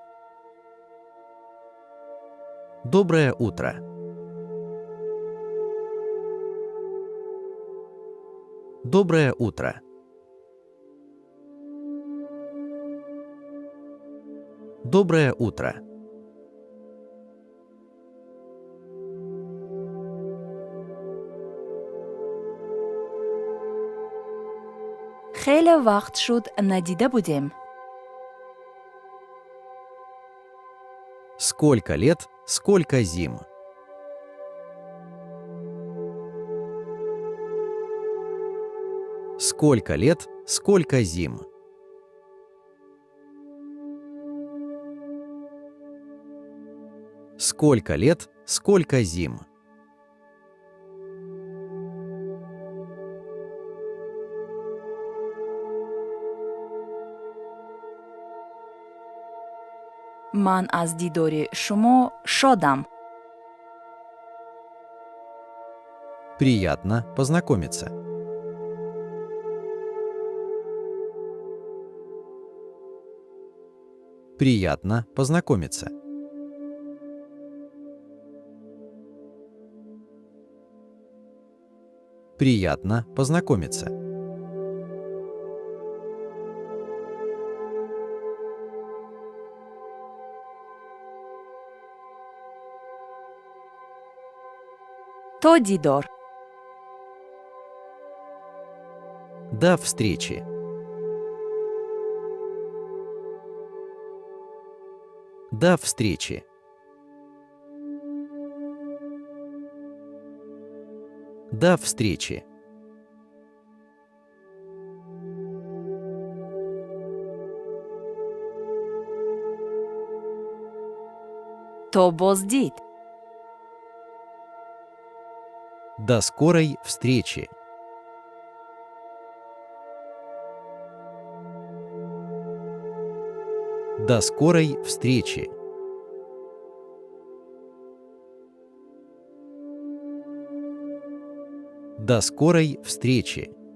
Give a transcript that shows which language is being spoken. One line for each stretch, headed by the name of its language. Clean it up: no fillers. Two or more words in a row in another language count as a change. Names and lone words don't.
Russian: Доброе утро. Доброе утро. Доброе утро.
Tajik: Хеле вақт шуд надида будем.
Russian: Сколько лет, сколько зим. Сколько лет, сколько зим. Сколько лет, сколько зим.
Tajik: Ман аз дидори шумо шодам.
Russian: Приятно познакомиться. Приятно познакомиться. Приятно познакомиться.
Tajik: То дидор.
Russian: До встречи. До встречи. До встречи.
Tajik: То боздид.
Russian: До скорой встречи. До скорой встречи. До скорой встречи.